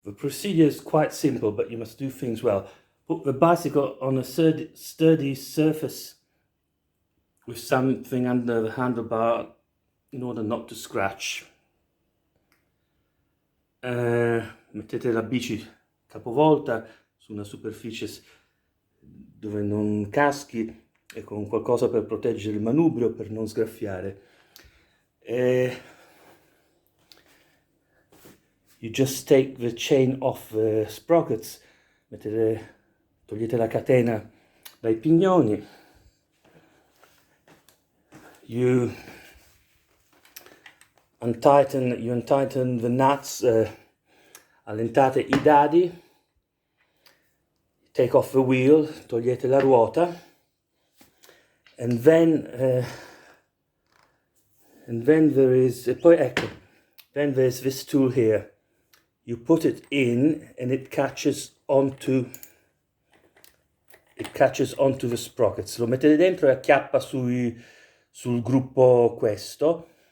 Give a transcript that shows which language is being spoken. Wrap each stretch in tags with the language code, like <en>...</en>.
<en>The procedure is quite simple, but you must do things well. Put the bicycle on a sturdy surface with something under the handlebar in order not to scratch.</en> <it>Mettete la bici capovolta su una superficie dove non caschi e con qualcosa per proteggere il manubrio, per non sgraffiare.</it> <en>You just take the chain off the sprockets,</en> <it>togliete la catena dai pignoni.</it> <en>You untighten the nuts,</en> <it>allentate i dadi,</it> <en>take off the wheel,</en> <it>togliete la ruota,</it> <en>and then there's this tool here. You put it in and it catches onto the sprockets.</en> <it>Lo mettete dentro e acchiappa sul gruppo questo.</it>